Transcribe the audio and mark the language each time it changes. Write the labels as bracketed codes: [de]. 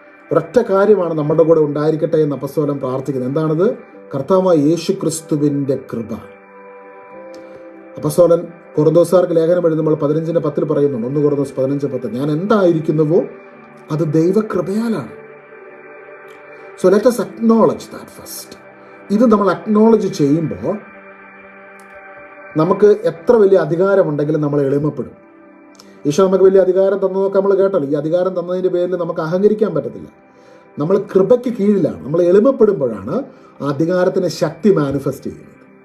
[ml] ഒരൊറ്റ കാര്യമാണ് നമ്മുടെ കൂടെ ഉണ്ടായിരിക്കട്ടെ എന്ന് അപ്പസ്തലൻ പ്രാർത്ഥിക്കുന്നത്. എന്താണത്? കർത്താവായ യേശു ക്രിസ്തുവിൻ്റെ കൃപ. അപ്പോസ്തലൻ കൊറിന്തോസുകാർക്ക് ലേഖനം എഴുതുമ്പോൾ 15:10 പറയുന്നുണ്ട്. 1 കൊറിന്തോസ് 15:10, ഞാൻ എന്തായിരിക്കുന്നുവോ അത് ദൈവകൃപയാലാണ്. [en] So let us acknowledge that first. [ml] ഇത് നമ്മൾ അക്നോളജ് ചെയ്യുമ്പോൾ നമുക്ക് എത്ര വലിയ അധികാരമുണ്ടെങ്കിലും നമ്മൾ എളിമപ്പെടും. ഈശോ നമുക്ക് വലിയ അധികാരം തന്നതൊക്കെ നമ്മൾ കേട്ടല്ലോ. ഈ അധികാരം തന്നതിൻ്റെ പേരിൽ നമുക്ക് അഹങ്കരിക്കാൻ പറ്റത്തില്ല. നമ്മൾ കൃപയ്ക്ക് കീഴിലാണ്. നമ്മൾ എളിമപ്പെടുമ്പോഴാണ് ആ അധികാരത്തിന് ശക്തി മാനിഫെസ്റ്റ് ചെയ്യുന്നത്.